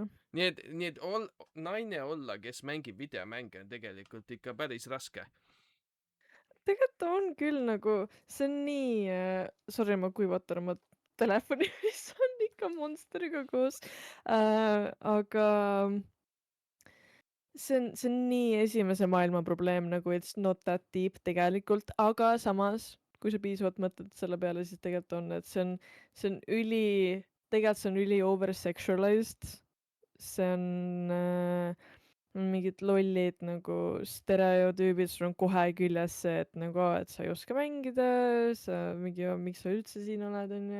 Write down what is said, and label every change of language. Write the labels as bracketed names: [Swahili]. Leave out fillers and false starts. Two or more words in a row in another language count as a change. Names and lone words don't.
[Estonian] nii et naine olla, kes mängib videomänge, on tegelikult ikka päris raske. tegelikult on küll nagu, see on nii sorry, ma kuivatan oma telefoni, mis on ikka Monsteriga koos aga see on nii esimese maailma probleem, nagu [English] it's not that deep [Estonian] tegelikult, aga samas kui sa piisavalt mõtled selle peale, siis tegelikult on, et see on tegelikult see on üli oversexualized. See on mingid lollid nagu stereotüübid, sul on kohe küljes see, et nagu, et sa ei oska mängida, sa mingi, miks sa üldse siin oled, onju.